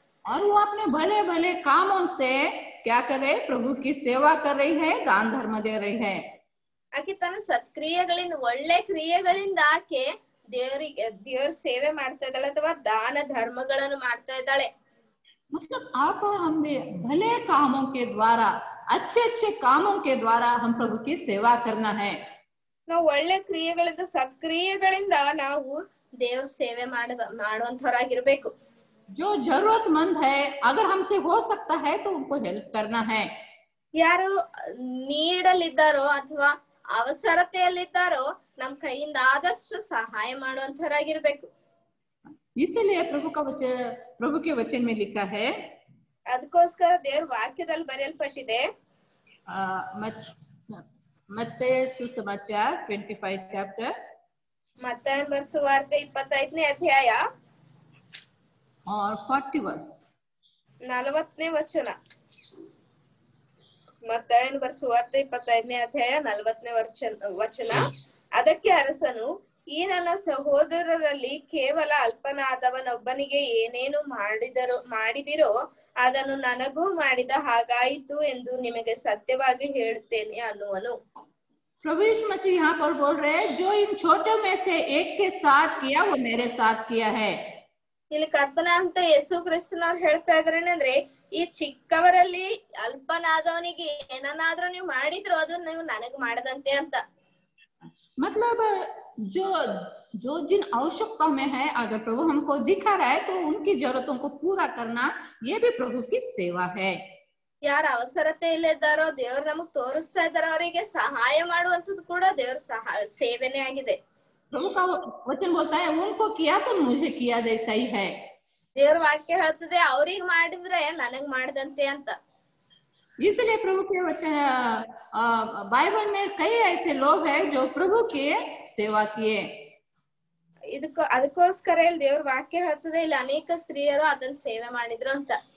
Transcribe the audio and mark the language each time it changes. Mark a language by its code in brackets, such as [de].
[hi] और वो अपने भले भले कामों से क्या कर रहे, प्रभु की सेवा कर रही है, दान धर्म दे रही है. [kn] ಆಕೆ ತನ್ನ ಸತ್ಕ್ರಿಯೆಗಳಿಂದ, ಒಳ್ಳೆ ಕ್ರಿಯೆಗಳಿಂದ ಆಕೆ ದೇವ್ರ ಸೇವೆ ಮಾಡ್ತಾ ಇದ್ದಾಳೆ ಅಥವಾ ದಾನ ಧರ್ಮಗಳನ್ನು ಮಾಡ್ತಾ ಇದ್ದಾಳೆ. [hi] मतलब आप हम भले कामों के द्वारा, अच्छे अच्छे कामों के द्वारा हम प्रभु की सेवा करना है. [kn] ನಾವು ಒಳ್ಳೆ ಕ್ರಿಯೆಗಳಿಂದ, ಸತ್ಕ್ರಿಯೆಗಳಿಂದ ನಾವು ದೇವ್ರ ಸೇವೆ ಮಾಡುವಂತವರಾಗಿರ್ಬೇಕು. [hi] जो जरूरतमंद है, अगर हमसे हो सकता है तो उनको हेल्प करना है. [kn] ಯಾರು ನೀಡಲಿದ್ದಾರೋ ಅಥವಾ ಅವಸರತೆಯಲ್ಲಿದ್ದಾರೋ ನಮ್ ಕೈಯಿಂದ ಆದಷ್ಟು ಸಹಾಯ ಮಾಡುವಂತವರಾಗಿರ್ಬೇಕು. [hi] इसीलिए प्रभु के वचन में लिखा है, [kn] ಅದಕ್ಕೋಸ್ಕರ ದೇವ್ರ ವಾಕ್ಯದಲ್ಲಿ ಬರೆಯಲ್ಪಟ್ಟಿದೆ. [hi] मत्ती सुसमाचार 25 chapter [kn] ಮತ್ತಾಯನ ಬರೆದ ಸುವಾರ್ತೆ 25ನೇ ಅಧ್ಯಾಯ [hi] और 40 verse. [kn] 40ನೇ ವಚನ. ಮತ್ತಾಯನ ಬರೆದ ಸುವಾರ್ತೆ 25ನೇ ಅಧ್ಯಾಯ 40ನೇ ವಚನ. ಅದಕ್ಕೆ ಅರಸನು, ಈ ನನ್ನ ಸಹೋದರರಲ್ಲಿ ಕೇವಲ ಅಲ್ಪನಾದವನೊಬ್ಬನಿಗೆ ಏನೇನು ಮಾಡಿದಿರೋ ಅದನ್ನು ನನಗೂ ಮಾಡಿದ ಹಾಗಾಯಿತು ಎಂದು ನಿಮಗೆ ಸತ್ಯವಾಗಿ ಹೇಳುತ್ತೇನೆ ಅನ್ನುವನು. [hi] प्रभु यीशु मसीह यहाँ पर बोल रहे हैं, जो इन छोटे में से एक के साथ किया वो मेरे साथ किया है. [kn] ಇಲ್ಲಿ ಕರ್ತನ ಅಂತ ಯೇಸು ಕ್ರಿಸ್ತನವ್ರು ಹೇಳ್ತಾ ಇದ್ರೇನಂದ್ರೆ, ಈ ಚಿಕ್ಕವರಲ್ಲಿ ಅಲ್ಪನಾದವನಿಗೆ ಏನನ್ನಾದ್ರೂ ನೀವು ಮಾಡಿದ್ರು ಅದು ನೀವು ನನಗ್ ಮಾಡದಂತೆ ಅಂತ. [hi] मतलब जो जिन आवश्यकताओं में है, अगर प्रभु हमको दिखा रहा है तो उनकी जरूरतों को पूरा करना ये भी प्रभु की सेवा है. [kn] ಯಾರ ಅವಸರತೆ ಇದ್ದಾರೋ ದೇವ್ರು ನಮಗ್ ತೋರಿಸ್ತಾ ಇದ್ದಾರೋ ಅವರಿಗೆ ಸಹಾಯ ಮಾಡುವಂತದ್ದು ಕೂಡ ದೇವ್ರ ಸೇವೆನೇ ಆಗಿದೆ. [hi] प्रभु का वचन बोलता है, उनको किया तो मुझे किया जैसा ही है. [kn] ದೇವ್ರ ವಾಕ್ಯ ಹೇಳ್ತದೆ, ಅವ್ರಿಗೆ ಮಾಡಿದ್ರೆ ನನಗ್ ಮಾಡ್ದಂತೆ ಅಂತ. [hi] इसलिए प्रभु के वचन बाइबल में कई ऐसे लोग हैं जो प्रभु की सेवा किए. [kn] ಅದಕ್ಕೋಸ್ಕರ ಇಲ್ಲಿ ದೇವ್ರ ವಾಕ್ಯ ಹೇಳ್ತದೆ, ಇಲ್ಲಿ ಅನೇಕ ಸ್ತ್ರೀಯರು ಅದನ್ನ ಸೇವೆ ಮಾಡಿದ್ರು ಅಂತ.